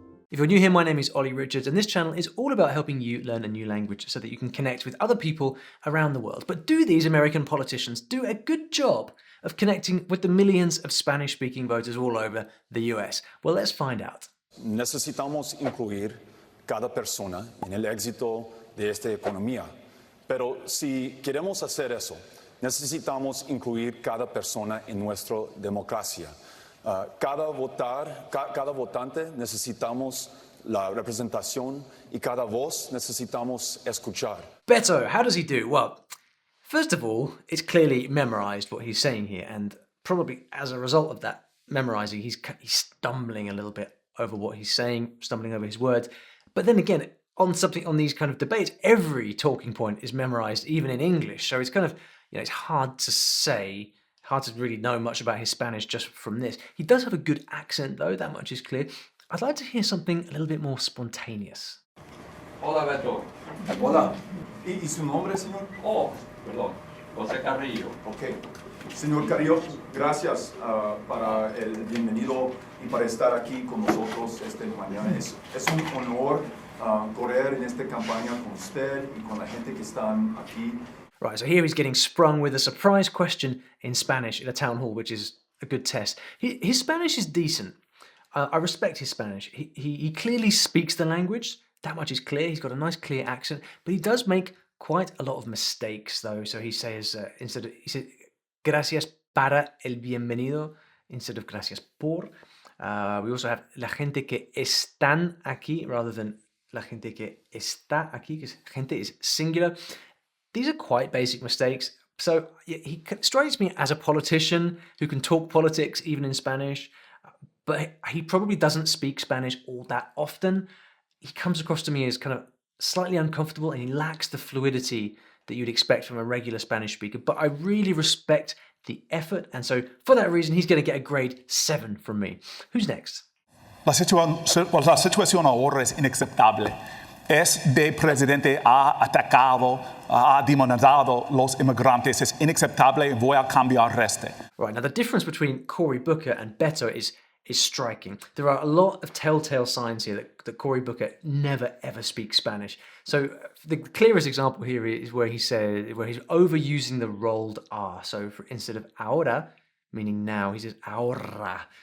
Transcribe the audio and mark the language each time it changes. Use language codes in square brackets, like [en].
[en] If you're new here, my name is Ollie Richards, and this channel is all about helping you learn a new language so that you can connect with other people around the world. But do these American politicians do a good job of connecting with the millions of Spanish-speaking voters all over the US? Well, let's find out. [es] Necesitamos incluir cada persona en el éxito de esta economía. Pero si queremos hacer eso, necesitamos incluir cada persona en nuestra democracia. Cada votante necesitamos la representación y cada voz necesitamos escuchar. [en] Beto, how does he do? Well, first of all, it's clearly memorized what he's saying here, and probably as a result of that memorizing, he's stumbling a little bit over what he's saying, stumbling over his words. But then again, on these kind of debates, every talking point is memorized, even in English. So it's kind of, it's hard to say. Hard to really know much about his Spanish just from this. He does have a good accent though, that much is clear. I'd like to hear something a little bit more spontaneous. [es] Hola, Beto. Hola. ¿Y su nombre, señor? Oh, perdón. José Carrillo. Ok. Señor Carrillo, gracias para el bienvenido y para estar aquí con nosotros esta mañana. Es un honor correr en esta campaña con usted y con la gente que están aquí. [en] Right, so here he's getting sprung with a surprise question in Spanish in a town hall, which is a good test. His Spanish is decent. I respect his Spanish. He clearly speaks the language. That much is clear. He's got a nice clear accent, but he does make quite a lot of mistakes though. So he says, he said, [es] gracias para el bienvenido [en] instead of [es] gracias por. [en] We also have [es] la gente que están aquí [en] rather than [es] la gente que está aquí, [en] because gente is singular. These are quite basic mistakes. So he strikes me as a politician who can talk politics even in Spanish, but he probably doesn't speak Spanish all that often. He comes across to me as kind of slightly uncomfortable, and he lacks the fluidity that you'd expect from a regular Spanish speaker. But I really respect the effort, and so for that reason, he's going to get a grade 7 from me. Who's next? [es] La situación ahora es inaceptable. Este presidente ha atacado, ha demonizado los inmigrantes. Es inaceptable y voy a cambiar este. [en] Right, now the difference between Cory Booker and Beto is striking. There are a lot of telltale signs here that Cory Booker never ever speaks Spanish. So the clearest example here is where he's overusing the rolled R. So instead of ahora, meaning now, he says ahora.